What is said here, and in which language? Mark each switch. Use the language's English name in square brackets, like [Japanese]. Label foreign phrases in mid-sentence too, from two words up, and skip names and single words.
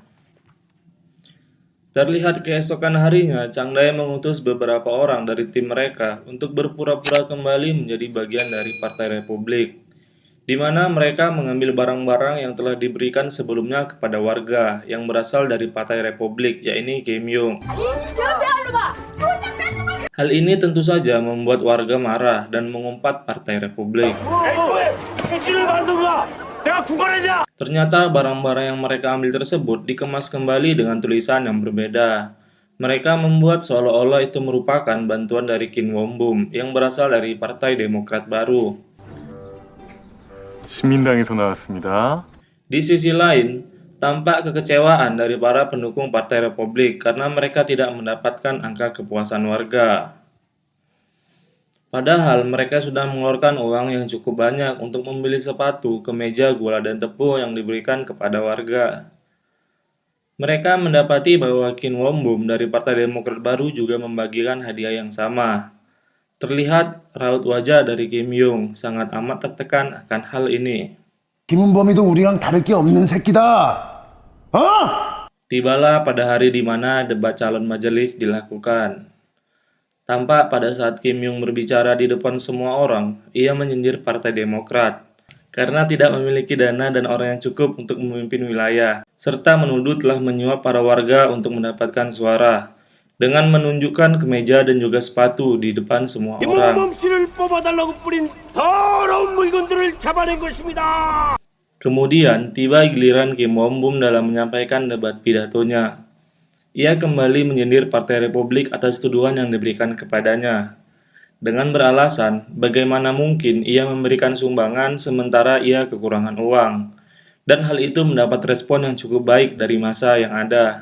[Indonesian] Terlihat keesokan harinya, Chang Dai mengutus beberapa orang dari tim mereka untuk berpura-pura kembali menjadi bagian dari Partai Republik, di mana mereka mengambil barang-barang yang telah diberikan sebelumnya kepada warga yang berasal dari Partai Republik, yakni Kim Byung. Hal ini tentu saja membuat warga marah dan mengumpat Partai Republik. [Korean] 미치를 만든가? 내가 구걸했냐? [Indonesian] Ternyata barang-barang yang mereka ambil tersebut dikemas kembali dengan tulisan yang berbeda. Mereka membuat seolah-olah itu merupakan bantuan dari Kim Won-bum yang berasal dari Partai Demokrat Baru. [Korean] 신민당에서 나왔습니다. [Indonesian] Di sisi lain, tampak kekecewaan dari para pendukung Partai Republik karena mereka tidak mendapatkan angka kepuasan warga. Padahal mereka sudah mengeluarkan uang yang cukup banyak untuk membeli sepatu, kemeja, gula, dan tepung yang diberikan kepada warga. Mereka mendapati bahwa Kim Won-bum dari Partai Demokrat Baru juga membagikan hadiah yang sama. Terlihat raut wajah dari Kim Byung sangat amat tertekan akan hal ini. [Korean] 김은범이도 우리랑 다를 게 없는 새끼다. 어? [Indonesian] Tibalah pada hari di mana debat calon majelis dilakukan. Tampak pada saat Kim Byung berbicara di depan semua orang, ia menyindir Partai Demokrat karena tidak memiliki dana dan orang yang cukup untuk memimpin wilayah, serta menuduh telah menyuap para warga untuk mendapatkan suara dengan menunjukkan kemeja dan juga sepatu di depan semua orang. [Korean] 김은범 씨를 뽑아달라고 뿌린 더러운 물건들을 잡아낸 것입니다. [Indonesian] Kemudian, tiba giliran Kim Won-bum dalam menyampaikan debat pidatonya. Ia kembali menyindir Partai Republik atas tuduhan yang diberikan kepadanya, dengan beralasan bagaimana mungkin ia memberikan sumbangan sementara ia kekurangan uang, dan hal itu mendapat respon yang cukup baik dari massa yang ada.